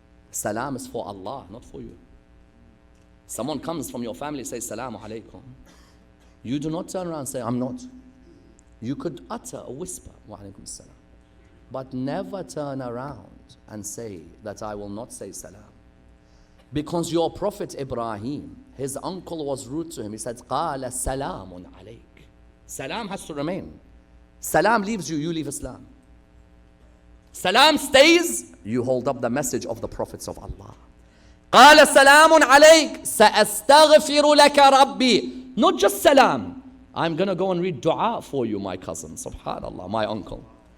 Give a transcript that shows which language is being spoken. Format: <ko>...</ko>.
<en>Salam is for Allah, not for you. Someone comes from your family, says Salamu alaikum. You do not turn around and say, I'm not. You could utter a whisper, wa alaikum salam. But never turn around and say that I will not say salam. Because your Prophet Ibrahim, his uncle was rude to him. He said,</en> <ar>قَالَ سَلَامٌ عَلَيْكَ.</ar> <en>Salam has to remain. Salam leaves you, you leave Islam. Salam stays, you hold up the message of the prophets of Allah.</en> <ar>قَالَ سَلَامٌ عَلَيْكَ سَأَسْتَغْفِرُ لَكَ رَبِّي.</ar> <en>Not just salam. I'm going to go and read dua for you, my cousin. Subhanallah, my uncle.</en>